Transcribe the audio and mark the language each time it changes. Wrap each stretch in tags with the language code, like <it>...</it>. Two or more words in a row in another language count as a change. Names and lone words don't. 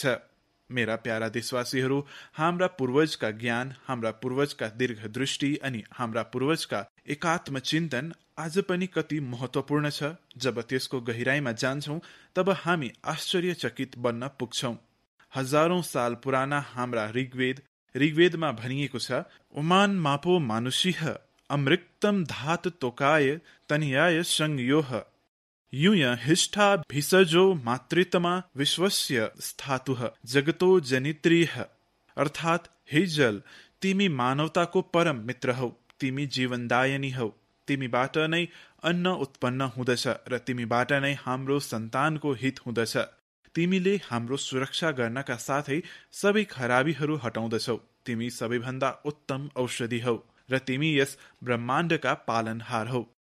<ne>मेरा प्यारा देशवासीहरू, हाम्रा पूर्वजका ज्ञान, हाम्रा पूर्वजका दीर्घदृष्टि अनि हाम्रा पूर्वजका एकात्म चिन्तन आज पनि कति महत्वपूर्ण छ। जब त्यसको गहिराईमा जान्छौं तब हामी आश्चर्यचकित बन्न पुग्छौं। हजारौं साल पुराना हाम्रा ऋग्वेदमा भनिएको छ,</ne> <sa>उमान मापो मानुषिह अमृक्तम धात तोकाय तनियाय संयोह यूय हिष्ठा भिषजो मातृतमा विश्वस्य स्थातुः जगतो जनित्रीह।</sa> <ne>अर्थात, हे जल, तिमी मानवताको परम मित्र हौ, तिमी जीवनदायिनी हौ, तिमीबाट नै अन्न उत्पन्न हुँदछ र तिमीबाट नै हाम्रो सन्तानको हित हुँदछ। तिमीले हाम्रो सुरक्षा गर्नका साथै सबै खराबीहरू हटाउँदछौ। तिमी सबैभन्दा उत्तम औषधि हौ र तिमी यस ब्रह्माण्डका पालनहार हौ।</ne>